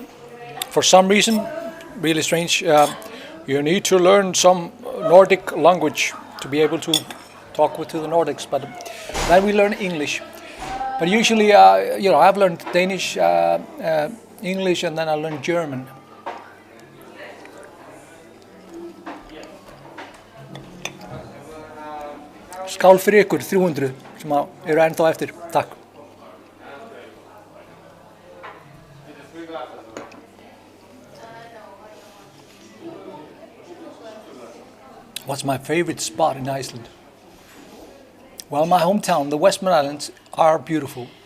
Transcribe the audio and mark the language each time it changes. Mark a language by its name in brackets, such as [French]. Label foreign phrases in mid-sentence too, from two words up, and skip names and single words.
[English] For some reason, really strange, you need to learn some Nordic language to be able to talk to the Nordics, but then we learn English. But usually, I've learned Danish, English, and then I learned German. [Icelandic] Skál fyrir ykkur 300 sem eru ennþá eftir. Takk. [English] What's my favorite spot in Iceland? Well, my hometown, the Westman Islands, are beautiful.